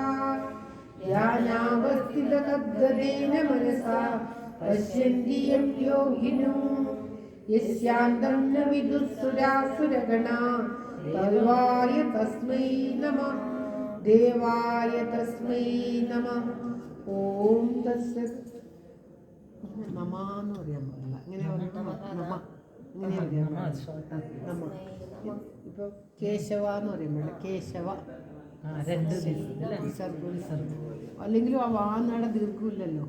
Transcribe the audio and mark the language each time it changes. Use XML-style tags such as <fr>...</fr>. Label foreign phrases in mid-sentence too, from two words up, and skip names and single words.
<sa>ध्यानावस्थिततद्गतेन मनसा पश्यन्ति यं योगिनो यस्यान्तं न विदुःसुरासुरगणा. देवाय तस्मै नमः. देवाय तस्मै नमः. ഓം തസ്സത്.</sa> <ml>നമാന്ന് പറയാൻ പാടില്ല, ഇങ്ങനെ നമ ഇങ്ങനെ പറയാൻ നമ. ഇപ്പൊ കേശവ എന്ന് പറയുമ്പോൾ കേശവ അല്ലെങ്കിലും ആ വാന്നട ദീർഘമില്ലല്ലോ.</ml>